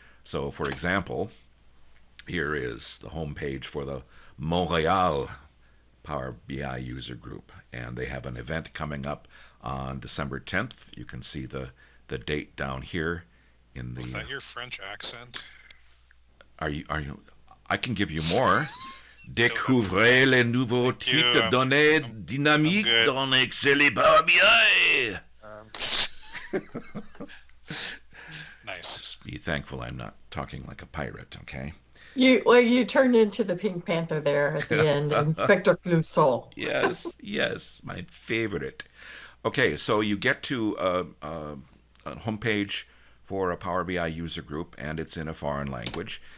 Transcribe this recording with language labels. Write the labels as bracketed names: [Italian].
[English] So, for example, here is the home page for the Montreal Power BI user group, and they have an event coming up on December 10th. You can see the date down here in the. Was that your French accent? Are you? I can give you more. [French] Découvrez les nouveaux types de données dynamiques dans Excel et Power BI. [English] Nice. Be thankful I'm not talking like a pirate, okay? You turned into the Pink Panther there at the end, Inspector Clouseau. Yes, my favorite. Okay, so you get to a homepage for a Power BI user group, and it's in a foreign language.